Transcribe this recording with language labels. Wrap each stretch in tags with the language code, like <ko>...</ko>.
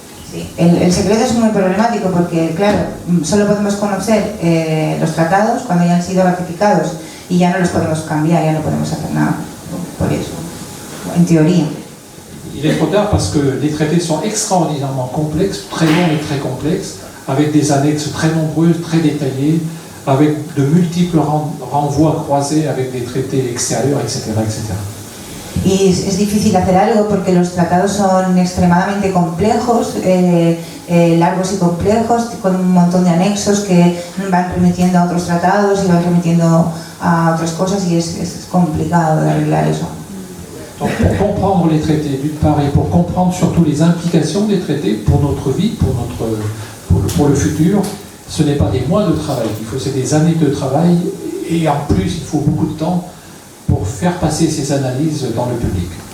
<es>Sí, el secreto es muy problemático porque, claro, solo podemos conocer los tratados cuando ya han sido ratificados y ya no los podemos cambiar, ya no podemos hacer nada por eso, en teoría.</es> <fr>Il est trop tard parce que les traités sont extraordinairement complexes, très longs et très complexes, avec des annexes très nombreuses, très détaillées, avec de multiples renvois croisés avec des traités extérieurs, etc. etc.</fr> <es>Y es difícil hacer algo porque los tratados son extremadamente complejos, largos y complejos, con un montón de anexos que van remitiendo a otros tratados y van remitiendo a otras cosas, y es complicado de arreglar eso.</es> <fr>Donc, pour comprendre les traités, d'une part, et pour comprendre surtout les implications des traités pour notre vie, pour le futur, ce n'est pas des mois de travail. C'est des années de travail, et en plus, il faut beaucoup de temps pour faire passer ces analyses dans le public.</fr>